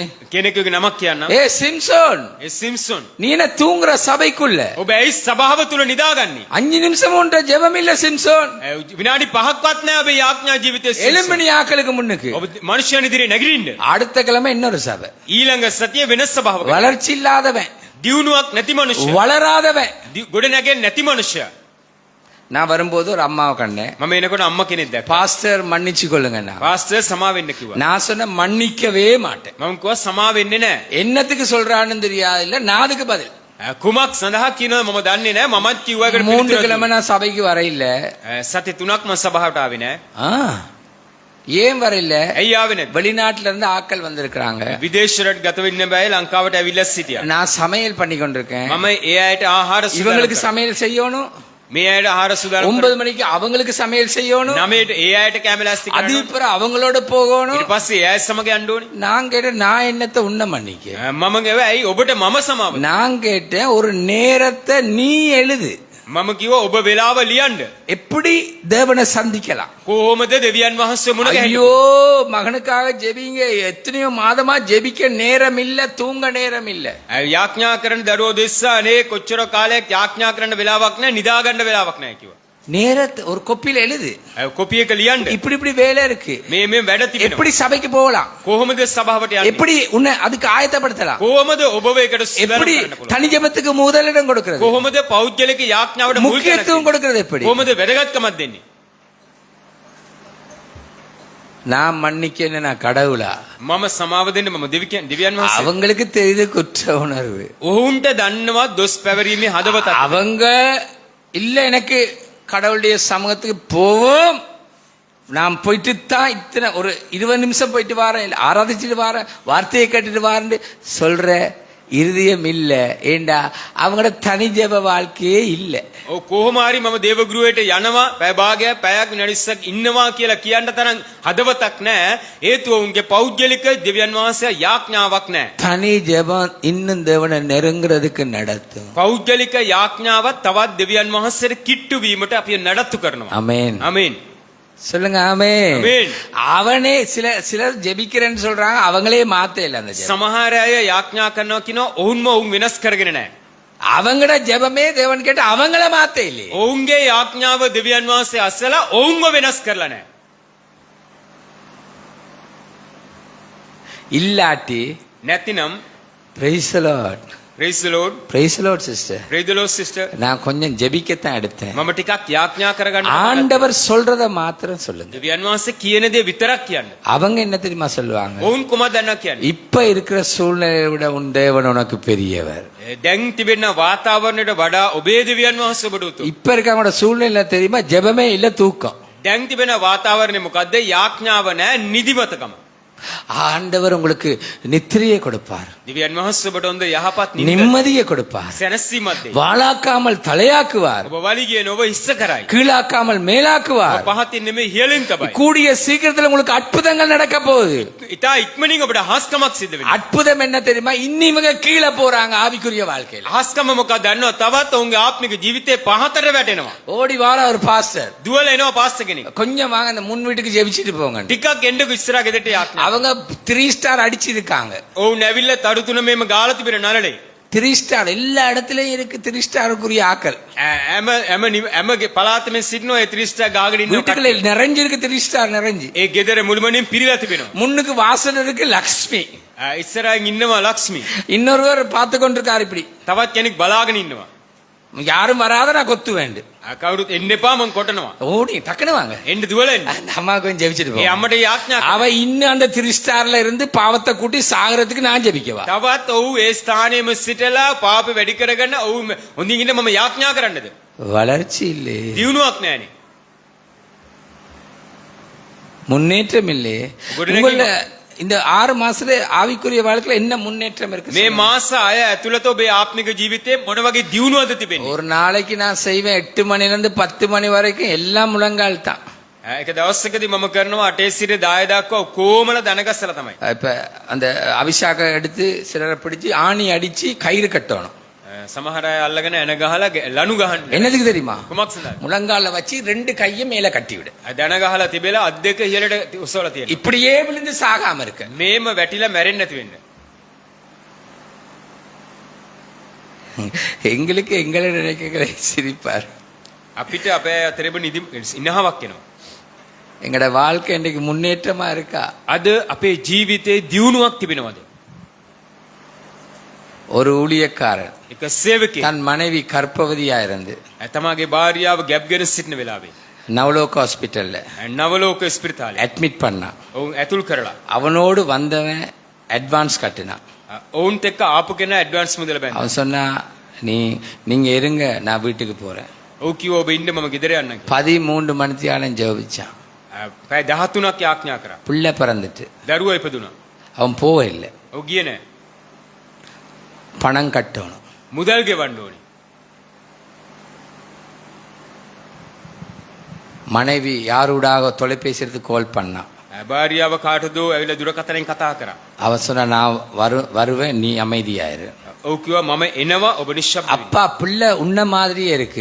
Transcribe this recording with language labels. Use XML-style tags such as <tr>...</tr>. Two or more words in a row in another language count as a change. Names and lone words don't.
<si>කෙනෙකුගේ නමක් කියන්නම්.</si> <ta>ஏ சிம்சோன்,</ta> <si>ඒ සිම්සොන්.</si> <ta>நீ என்ன தூங்குற சபைக்குள்ள</ta> <si>ඔබ ඇයි සභාව තුල නිදාගන්නේ?</si> <ta>5 நிமிஷம் உன்ற ஜெபம் இல்ல சிம்சோன்.</ta> <si>විනාඩි 5ක්වත් නැහැ ඔබේ යාඥා ජීවිතයේ සිම්සොන්.</si> <ta>எலும்பினி ஆக்களுக்கு முன்னுக்கு.</ta> <si>ඔබ මනුෂ්‍යයන් ඉදිරියේ නැගිටින්න.</si> <ta>அடுத்த கிழமை இன்னொரு சபை.</ta> <si>ඊළඟ සතිය වෙනස් සභාවක.</si> <ta>வளர்ச்சி இல்லாதவன்,</ta> <si>දියුණුවක් නැති මනුෂ්‍ය.</si> <ta>வளராதவன்.</ta> <si>ගොඩ නැගෙන්නේ නැති මනුෂ්‍ය.</si> <ta>நான் வரும்போது ஒரு அம்மாவை கண்டேன்.</ta> <si>මම එනකොට අම්මා කෙනෙක් දැක්කා.</si> <ta>பாஸ்டர் மன்னிச்சு கொள்ளுங்க.</ta> <si>පාස්ටර් සමා වෙන්න කිව්වා.</si> <ta>நான் சொன்ன மன்னிக்கவே மாட்டேன்.</ta> <si>මම කිව්වා සමා වෙන්නේ නැහැ.</si> <ta>என்னத்துக்கு சொல்றான்னு தெரியாது. இல்ல நான் அதுக்கு பதில்.</ta> <si>කුමක් සඳහා කියනවද මම දන්නේ නැහැ. මමත් කිව්වා ඒකට</si> <ta>3 கிழமை நான் சபைக்கு வர இல்ல.</ta> <si>සති 3ක් මම සභාවට ආවේ නැහැ.</si> <ta>ஏன் வர இல்ல?</ta> <si>ඇයි ආවේ නැද්ද?</si> <ta>வெளிநாட்டுல இருந்து ஆட்கள் வந்திருக்கிறாங்க.</ta> <si>විදේශයට ගත වෙන්න බෑ ලංකාවට ඇවිල්ලා සිටියා.</si> <ta>நான் சமையல் பண்ணி கொண்டிருக்கேன்.</ta> <si>මම ඒ අයට ආහාර</si> <ta>இவங்களுக்கு</ta> <si>සුදානම්</si> <ta>சமையல் செய்யணும்.</ta> <si>මේ අයට ආහාර සුදානම්</si> <ta>9 மணிக்கு அவங்களுக்கு சமையல் செய்யணும்.</ta> <si>9ට ඒ අයට කැම ලෑස්ති</si> <ta>அது</ta> <si>කරනවා.</si> <ta>அப்புறம் அவங்களோட போகணும்.</ta> <si>ඊට පස්සේ ඒ අය සමග යන්න ඕනේ.</si> <ta>நான் கேட்டேன், நான் என்னத்தை உன்ன மன்னிக்க?</ta> <si>මම ගිහුවා ඇයි ඔබට මම සමාව?</si> <ta>நான் கேட்டேன், ஒரு நேரத்தை நீ எழுது.</ta> <si>මම කිව්වා ඔබ වෙලාව ලියන්න.</si> <ta>எப்படி தேவனை சந்திக்கலாம்?</ta> <si>කොහොමද දෙවියන් වහන්සේ මුණ ගැහෙන්නේ?</si> <ta>ஐயோ, மகனுக்காக ஜெபிங்க. எத்தனையோ மாதமா ஜெபிக்க நேரம் இல்ல, தூங்க நேரம் இல்ல.</ta> <si>යාඥා කරන දරුවෝ දෙස්සා අනේ කොච්චර කාලයක් යාඥා කරන්න වෙලාවක් නැහැ, නිදා ගන්න වෙලාවක් නැහැ කිව්වා.</si> <ta>நேரத்தை ஒரு கொப்பில எழுது.</ta> <si>කොපි එක ලියන්න.</si> <ta>இப்படி இப்படி வேலை இருக்கு.</ta> <si>මේ වැඩ තිබෙනවා.</si> <ta>எப்படி சபைக்கு போகலாம்?</ta> <si>කොහොමද සභාවට යන්නේ?</si> <ta>எப்படி உன்னை அதுக்கு ஆயத்தப்படுத்தலாம்?</ta> <si>කොහොමද ඔබව ඒකට</si> <ta>எப்படி</ta> <si>සුදානම් කරන්න පුළුවන්?</si> <ta>தனி ஜெபத்துக்கு முதலிடம் கொடுக்கிறது?</ta> <si>කොහොමද පෞද්ගලික යාඥාවට මුල්</si> <ta>முக்கியத்துவம்</ta> <si>තැන</si> <ta>கொடுக்கிறது எப்படி?</ta> <si>කොහොමද වැදගත්කමක් දෙන්නේ?</si> <ta>நான் மன்னிக்கன்னு நான் கடவுளா?</ta> <si>මම සමාව දෙන්න මම දෙවියන් වහන්සේ.</si> <ta>அவங்களுக்கு தெரியுது குற்ற உணர்வு.</ta> <si>ඔවුන්ට දන්නවා දොස් පැවරීමේ හදවත.</si> <ta>அவங்க இல்ல எனக்கு கடவுளுடைய சமூகத்துக்கு போவோம், நான் போயிட்டு தான் இத்தனை ஒரு 20 நிமிஷம் போயிட்டு வரேன், ஆராதிச்சுட்டு வரேன், வார்த்தையை கேட்டுட்டு வரேன் சொல்ற இருதயம் இல்ல. ஏண்டா அவங்களோட தனி ஜெப வாழ்க்கையே இல்ல.</ta> <si>ඔව් කොහොම හරි මම දේව ගෘහයට යනවා පැය භාගයක් පැයක් විනාඩියක් ඉන්නවා කියලා කියන්න තරම් හදවතක් නැහැ. හේතුව උන්ගේ පෞද්ගලික දෙවියන් වහන්සේ යාඥාවක් නැහැ.</si> <ta>தனி ஜெபம் இன்னும் தேவனை நெருங்குறதுக்கு நடத்தும்.</ta> <si>පෞද්ගලික යාඥාවක් තවත් දෙවියන් වහන්සේට කිට්ටු වීමට අපි නඩත්තු කරනවා.</si> <ta>ஆமென்.</ta> <si>ආමේන්.</si> <ta>சொல்லுங்க ஆமென். ஆமென். அவனே சிலர் ஜெபிக்கிறேன்னு சொல்றாங்க, அவங்களே மாத்த இல்ல அந்த ஜெபம்.</ta> <si>සමහර අය යාඥා කරනවා කියනවා ඔවුන්ම ඔවුන් වෙනස් කරගෙන නැහැ.</si> <ta>அவங்களோட ஜெபமே தேவன் கேட்டு அவங்கள மாத்த இல்லையே.</ta> <si>ඔවුන්ගේ යාඥාව දෙවියන් වහන්සේ අසලා ඔවුන්ව වෙනස් කරලා නැහැ.</si> <ta>இல்லாட்டி</ta> <si>නැතිනම්</si> <en>praise the Lord. praise the Lord. praise the Lord sister. praise the Lord sister.</en> <ta>நான் கொஞ்சம் ஜெபிக்கத்தான் எடுத்தேன்.</ta> <si>මම ටිකක් යාඥා කරගන්න.</si> <ta>ஆண்டவர் சொல்றத மாத்திரம் சொல்லுங்க.</ta> <si>දෙවියන් වහන්සේ කියන දේ විතරක් කියන්න.</si> <ta>அவங்க என்ன தெரியுமா சொல்லுவாங்க?</ta> <si>ඔවුන් කොහොමද දන්නවා කියන්නේ?</si> <ta>இப்ப இருக்கிற சூழ்நிலையை விட உன் தேவன் உனக்கு பெரியவர்.</ta> <si>දැන් තිබෙන වාතාවරණයට වඩා ඔබේ දෙවියන් වහන්සේ ඔබට උතුම්.</si> <ta>இப்ப இருக்கவங்களோட சூழ்நிலை தெரியுமா? ஜெபமே இல்ல, தூக்கம்.</ta> <si>දැන් තිබෙන වාතාවරණය මොකද්ද? යාඥාව නැහැ, නිදිමතකම.</si> <ta>ஆண்டவர் உங்களுக்கு நித்திரையை கொடுப்பார்,</ta> <si>දෙවියන් වහන්සේ ඔබට හොඳ යහපත් නිින්ද</si> <ta>நிம்மதியை கொடுப்பார்,</ta> <si>සැනසීමක් දෙයි.</si> <ta>வாளாக்காமல் தலையாக்குவார்,</ta> <si>ඔබ වලිගය නොව ඉස්ස කරයි.</si> <ta>கீழாக்காமல் மேலாக்குவார்.</ta> <si>ඔබ පහතින් නෙමෙයි ඉහළින් තබයි.</si> <ta>கூடிய சீக்கிரத்துல உங்களுக்கு அற்புதங்கள் நடக்க போகுது.</ta> <si>ඉතා ඉක්මනින් ඔබට හාස්කමක් සිද්ධ වෙනවා.</si> <ta>அற்புதம் என்ன தெரியுமா? இன்னும் இவங்க கீழே போறாங்க ஆவிக்குரிய வாழ்க்கையில.</ta> <si>හාස්කම මොකක්ද දන්නවද? තවත් ඔවුන්ගේ ආත්මික ජීවිතේ පහතට වැටෙනවා.</si> <ta>ஓடி வார ஒரு பாஸ்டர்,</ta> <si>දුවල එනවා පාස්ටර් කෙනෙක්.</si> <ta>கொஞ்சம் வாங்க அந்த முன் வீட்டுக்கு ஜெபிச்சிட்டு போங்க.</ta> <si>ටිකක් එන්නකෝ ඉස්සරහ ගෙදරට යාඥා.</si> <ta>அவங்க 3 ஸ்டார் அடிச்சிருக்காங்க.</ta> <si>ඔවුන් ඇවිල්ලා තරු තුන මේම ගාලා තිබෙන නළලේ.</si> <ta>3 ஸ்டார் எல்லா இடத்துலயும் இருக்கு. 3 ஸ்டாருக்குரிய ஆக்கள்</ta> <si>හැම පළාතෙම සිටිනවා ඒ 3 ස්ටාර් ගාගෙන ඉන්න</si> <ta>வீட்டுக்குள்ள நிறைஞ்சிருக்கு. 3 ஸ்டார் நிறைஞ்சு.</ta> <si>ඒ ගෙදර මුළුමනින් පිරීලා තිබෙනවා.</si> <ta>முன்னுக்கு வாசல் இருக்கு லக்ஷ்மி.</ta> <si>ඉස්සරහින් ඉන්නවා ලක්ෂ්මී.</si> <ta>இன்னொருவர் பார்த்து கொண்டிருக்காரு இப்படி.</ta> <si>තවත් කෙනෙක් බලාගෙන ඉන්නවා.</si> <ta>யாரும் வராத நான் கொத்து வேண்டும்.</ta> <si>කවුරුත් එන්න එපා මං කොටනවා.</si> <ta>ஓடி டக்குனு வாங்க.</ta> <si>එන්න දුවල එන්න.</si> <ta>அந்த அம்மா கொஞ்சம் ஜெபிச்சிட்டு</ta> <si>ඒ</si> <ta>போ.</ta> <si>අම්මට යාඥා</si> <ta>அவ இன்னும் அந்த 3 ஸ்டார்ல இருந்து பாவத்தை கூட்டி சாகறதுக்கு நான் ஜெபிக்கவா?</ta> <si>තවත් ඔව් ඒ ස්ථානයේම සිටලා පාප වැඩි කරගන්න ඔව් හොඳින් ඉන්න මම යාඥා කරන්නද?</si> <ta>வளர்ச்சி இல்லை,</ta> <si>දියුණුවක් නැහනේ.</si> <ta>முன்னேற்றம் இல்லை. உங்கள இந்த 6 மாசத்துல ஆவிக்குரிய வாழ்க்கையில என்ன முன்னேற்றம் இருக்கு?</ta> <si>මේ මාස 6 ඇතුළත ඔබේ ආත්මික ජීවිතේ මොන වගේ දියුණුවද තිබෙන්නේ?</si> <ta>ஒரு நாளைக்கு நான் செய்வேன் 8 மணில இருந்து 10 மணி வரைக்கும் எல்லாம் முழங்கால் தான்.</ta> <si>එක දවසකදී මම කරනවා 8 සිට 10 දක්වා කොමල දනගස්සලා තමයි.</si> <ta>இப்ப அந்த அபிஷேகம் எடுத்து சிலரை பிடிச்சு ஆணி அடிச்சு கயிறு கட்டணும்.</ta> <si>සමහර අය අල්ලගෙන එන ගහලා ලනු ගහන්න.</si> <ta>என்னதுக்கு தெரியுமா?</ta> <si>කුමක් සඳහාද?</si> <ta>முழங்கால வச்சு 2 கையை மேல கட்டி விடு.</ta> <si>දන ගහලා තිබෙලා අත් දෙක ඉහළට උස්සවලා තියෙනවා.</si> <ta>இப்படியே விழுந்து சாகாம இருக்க.</ta> <si>මේම වැටිලා මැරෙන්නේ නැති වෙන්න.</si> <ta>எங்களுக்கு எங்களை நினைக்ககளை சிரிப்பார்.</ta> <si>අපිට අපේ අතරේම නිදි ඉනහාවක් එනවා.</si> <ta>எங்கட வாழ்க்கை இன்னைக்கு முன்னேற்றமா இருக்கா?</ta> <si>අද අපේ ජීවිතේ දියුණුවක් තිබෙනවද?</si> <ta>ஒரு ஊழியக்காரர்</ta> <si>එක සේවකෙක්</si> <ta>தன் மனைவி கர்ப்பவதியா இருந்து</ta> <si>තමගේ භාර්යාව ගැබ්ගෙන සිටින වෙලාවේ</si> <ta>நவலோக ஹாஸ்பிட்டல்ல</ta> <si>නවලෝක ස්පිරිතාලේ</si> <ta>அட்மிட் பண்ணான்.</ta> <si>ඔවුන් ඇතුල් කරලා</si> <ta>அவனோடு வந்தவன் அட்வான்ஸ் கட்டினான்.</ta> <si>ඔවුන්ට එක්ක ආපු කෙනා ඇඩ්වාන්ස් මුදල බැන්දා.</si> <ta>அவன் சொன்னா, நீங்க இருங்க, நான் வீட்டுக்கு போறேன்.</ta> <si>ඔව් කිව්වා ඔබ ඉන්න මම ගෙදර යන්නම් කියලා.</si> <ta>13 மணித்தியாலம் ஜெபிச்சான்.</ta> <si>පැය 13ක් යාඥා කරා.</si> <ta>பிள்ளை பிறந்துட்டு</ta> <si>දරුවා ඉපදුනා.</si> <ta>அவன் போக இல்லை.</ta> <si>ඔව් ගියේ නැහැ.</si> <ta>பணம் கட்டணும்.</ta> <si>මුදල් ගෙවන්න ඕනේ.</si> <ta>மனைவி யாரோடாக தொலைபேசி எடுத்து கால் பண்ணான்.</ta> <si>භාර්යාව කාටදෝ ඇවිල්ලා දුරකථනයෙන් කතා කරා.</si> <ta>அவன் சொன்னா, நான் வருவேன், நீ அமைதியாயிரு.</ta> <si>ඔව් කිව්වා මම එනවා ඔබ නිශ්ශබ්ද වෙන්න.</si> <ta>அப்பா பிள்ளை உன்ன மாதிரியே இருக்கு.</ta>